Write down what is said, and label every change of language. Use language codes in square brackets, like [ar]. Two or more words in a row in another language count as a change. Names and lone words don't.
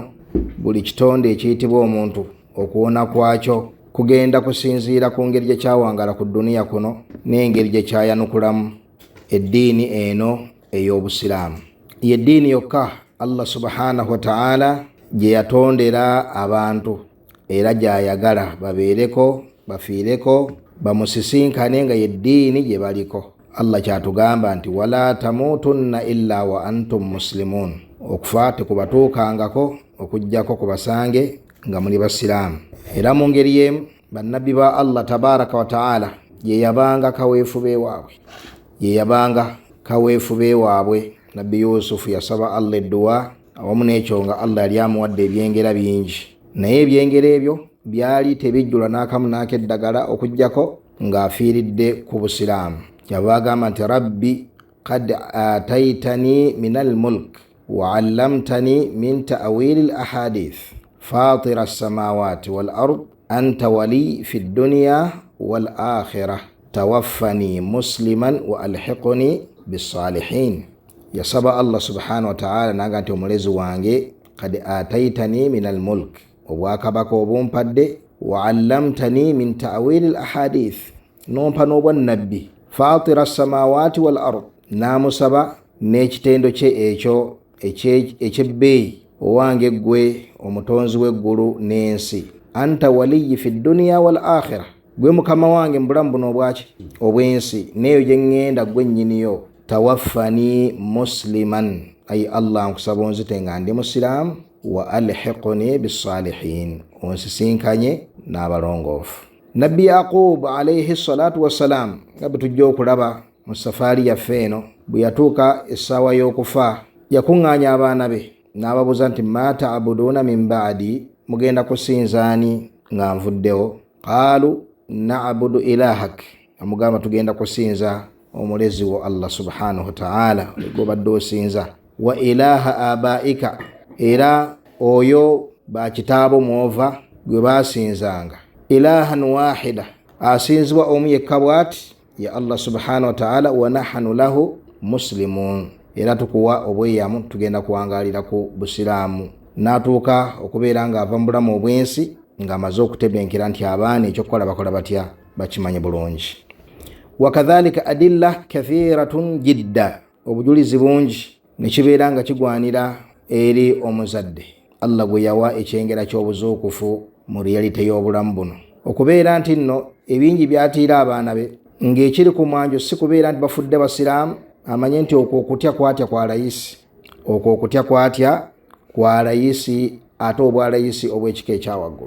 [lg] Buli kitonde ekiyitibwa omuntu okuwona kwakyo kugenda kusinziira ku ngeri gye kyawangala ku duniya kuno n'engeri gye kyayanukulamu eddiini eno ey'obusiraamu. Yeddiini yokka Allah [ar] سبحانه وتعالى [lg] gye yatondera abantu era gy'ayagala babeereko, bafiireko, bamusisinkane nga yeddiini gye baliko. [ar] Allah kyatugamba nti ولا تموتن إلا وأنتم مسلمون, [lg] okufa tekubatuukangako okujjako kubasange nga muli basiraamu. Era mu ngeri y'emu bannabbi ba Allah [ar] تبارك وتعالى [lg] ye yabanga kaweefube waabwe. Nabbi Yusufu yasaba Allah edduwa, awamu n'ekyo nga Allah yali amuwadde ebyengera bingi, naye ebyengera ebyo byali tebijjula n'akamu n'akeddagala okujjako ng'afiiridde ku busiraamu. [ar] Yabagamba nti رب قد آتيتني من الملك وعلمتني من تأويل الأحاديث فاطر السماوات والأرض أنت وليي في الدنيا والآخرة توفني مسلما وألحقني بالصالحين. Yasaba Allah سبحانه وتعالى naga nti omulezi wange قد آتيتني من الملك, obwakabaka obumpadde, وعلمتني من تأويل الأحاديث, nompa n'obwannabbi, فاطر السماوات والأرض, [lg] namusaba n'ekitendo kye ekyo ekyebbeeyi, owange gwe omutonzi w'eggulu n'ensi, [ar] أنت وليي في الدنيا والآخرة, [lg] gwe mukama wange mbulamu buno obwensi neyo gye ŋŋenda gwe nnyiniyo. [ar] توفني مسلما, [lg] ay Allah nkusaba onzite nga ndi musiraamu, [ar] وألحقني بالصالحين, [lg] onsisinkanye n'abalongoofu. Nabbi Yaqub [ar] عليه الصلاة والسلام [lg] nga bwe tujja okulaba mu safaari yaffe eno, bwe yatuuka essaawa y'okufa yakuŋŋaanya abaana be n'ababuuza nti [ar] ما تعبدون من بعدي, [lg] mugenda kusinzaani nga nvuddewo? [ar] قالوا نعبد إلهك, [lg] amugamba tugenda kusinza omulezi wo Allah [ar] سبحانه وتعالى [lg] gw'obadde osinza, [ar] وإله آبائك, [lg] era oyo bakitaabo mwova gwe basinzanga, [ar] إلها واحدا, [lg] asinzibwa omu yekka bw'ati, [ar] يا الله سبحانه وتعالى ونحن له مسلمون, [lg] era tukuwa obweyamu tugenda kuwangalira ku busiraamu. N'atuuka okubeera nga ava mu bulamu obwensi ng'amaze okutebenkera nti abaana ekyokukola bakola batya, bakimanye bulungi. [ar] وكذلك أدلة كثيرة جدا, [lg] obujulizi bungi ne kibeera nga kigwanira eri omuzadde Allah gwe yawa ekyengera ky'obuzuukufu mu realite y'obulamu buno, okubeera nti nno ebingi byatiira abaana be ng'ekiri ku mwanjo si kubeera nti bafudde basiraamu, amanye nti okwo okutya kwatya kwa layisi, okwo okutya kwatya kwa layisi, ate obwalayisi obw'ekika ekyawaggulu.